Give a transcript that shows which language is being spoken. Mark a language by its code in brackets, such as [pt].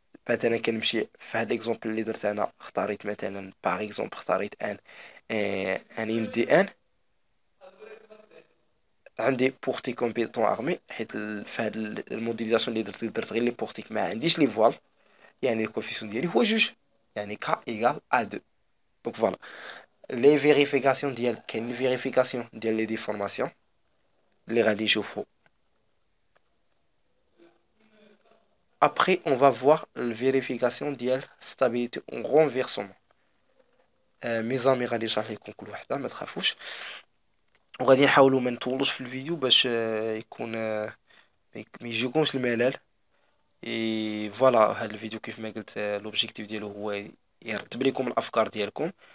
[ar] مثلا كنمشي في هاد ليكزومبل اللي درت انا، اختاريت مثلا باغ اكزومبل اختاريت ان دي ان عندي بورتي كومبيتون ارمي، حيت في هاد الموديليزاسيون اللي درت غير لي بورتيك، ما عنديش لي فوال، يعني الكوفيسيون ديالي هو 2، يعني ك ايغال ا 2. دونك فوالا لي فيريفيكاسيون ديال، كاين لي فيريفيكاسيون ديال لي ديفورماسيون اللي غادي نشوفو. [fr] Après, on va voir la vérification ديال stabilité en renversement. mes amis [ar] غادي نشرح لكم كل وحده، ما تخافوش. وغادي نحاولوا ما نطولوش في الفيديو باش يكون ما يجيكمش الملل. اي فوالا هذا الفيديو كيف ما قلت لوبجيكتيف ديالو هو يرتب لكم الافكار ديالكم.